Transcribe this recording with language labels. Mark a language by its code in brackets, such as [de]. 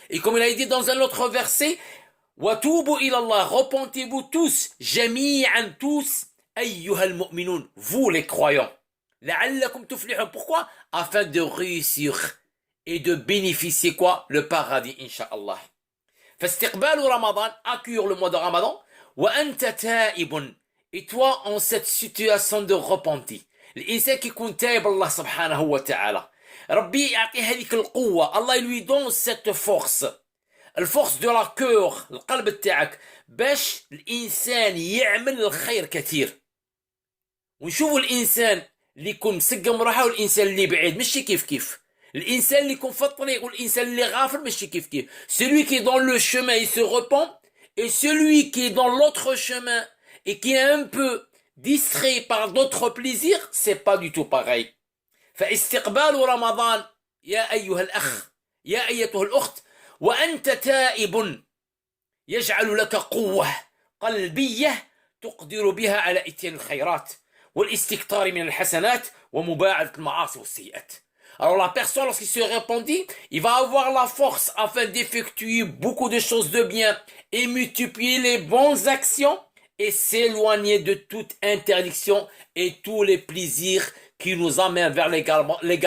[fr] Et comme il a dit dans un autre verset: [ar] وَتُوبُوا إِلَى اللَّهِ, [fr] repentez-vous tous, [ar] جميعا [fr] tous, [ar] أيها المؤمنون, [fr] vous les croyants. [ar] لعلكم تفلحون. [fr] Pourquoi? Afin de réussir et de bénéficier quoi? Le paradis, Inch'Allah. [ar] فاستقبال رمضان, [fr] accueillir le mois de Ramadan, [ar] وأنت تائب, [fr] et toi en cette situation de repenti. [ar] الإنسان qui يكون تائب الله سبحانه وتعالى ربي يعطيه هذيك القوة. الله [fr] lui donne cette force, الفورس دو لا كور، [ar] القلب تاعك، باش الانسان يعمل الخير كثير. ونشوفوا الانسان اللي يكون مسقم روحه والانسان اللي بعيد ماشي كيف كيف. الانسان اللي يكون في الطريق والانسان اللي غافل ماشي كيف كيف. [fr] celui qui est dans le chemin il se repent, et celui qui est dans l'autre chemin et qui est un peu distrait par d'autres plaisirs, c'est pas du tout pareil. [ar] فاستقبال رمضان يا ايها الاخ، يا ايتها الاخت، وأنت تائب يجعل لك قوة قلبية تقدر بها على إتيان الخيرات والاستكتار من الحسنات ومباعدة المعاصي والسيئات. [fr] Alors la personne, lorsqu'il se repentit, il va avoir la force afin d'effectuer beaucoup de choses de bien et multiplier les bonnes actions et s'éloigner de toute interdiction et tous les plaisirs qui nous amènent vers l'égarement.